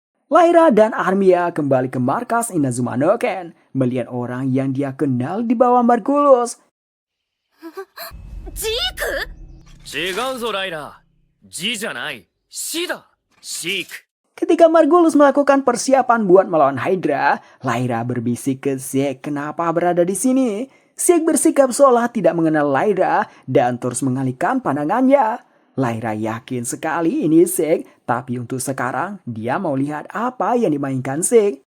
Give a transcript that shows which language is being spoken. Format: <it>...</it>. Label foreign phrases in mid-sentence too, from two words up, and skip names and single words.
<id>Lyra dan Armia kembali ke markas Inazuma no Ken, melihat orang yang dia kenal di bawah Margulis.</id> <ja>ジーク？違うぞライラー。G じゃない。C だ。シーク。</ja> <id>Ketika Margulis melakukan persiapan buat melawan Hydra, Lyra berbisik ke Zeke kenapa berada di sini. Zeke bersikap seolah tidak mengenal Lyra dan terus mengalihkan pandangannya. Lyra yakin sekali ini Zeke, tapi untuk sekarang dia mau lihat apa yang dimainkan Zeke.</id>